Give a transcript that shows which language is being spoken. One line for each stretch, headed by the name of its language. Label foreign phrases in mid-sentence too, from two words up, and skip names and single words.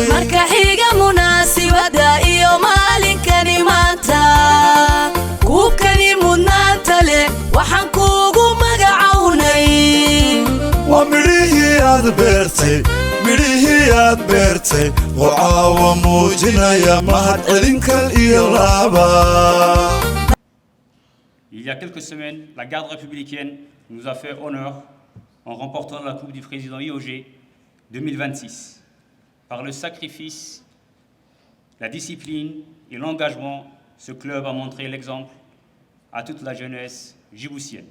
Somali: marka xiga munaasibada iyo maalinkani maanta kuubkani mudnaanta leh waxaan kuugu magacawnay waa midhihii aad beertay midhihii aad beertay oo caawa muujinaya mahad celinkal iyo laaba.
French: Il y a quelques semaines, la garde républicaine nous a fait honneur en remportant la Coupe du Président IOG 2026. Par le sacrifice, la discipline et l'engagement, ce club a montré l'exemple à toute la jeunesse djiboutienne.